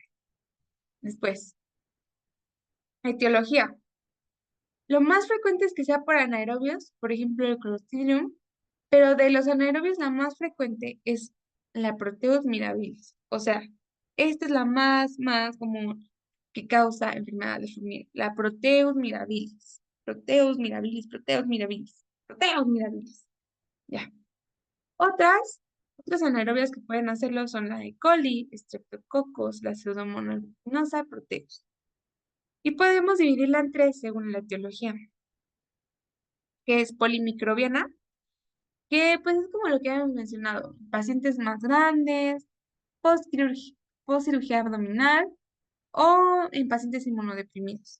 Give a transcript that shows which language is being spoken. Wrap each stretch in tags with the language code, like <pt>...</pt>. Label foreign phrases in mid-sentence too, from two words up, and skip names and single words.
<es>Después, etiología. Lo más frecuente es que sea por anaerobios, por ejemplo el Clostridium, pero de los anaerobios la más frecuente es la Proteus mirabilis. O sea, esta es la más común que causa enfermedad de Fournier, la Proteus mirabilis. Proteus mirabilis, Proteus mirabilis, Proteus mirabilis. Ya. Otras Otras anaerobias que pueden hacerlo son la E. coli, Streptococcus, la Pseudomonas aeruginosa, Proteus. Y podemos dividirla en tres según la etiología, que es polimicrobiana, que pues es como lo que habíamos mencionado, pacientes más grandes, postcirugía abdominal o en pacientes inmunodeprimidos.</es>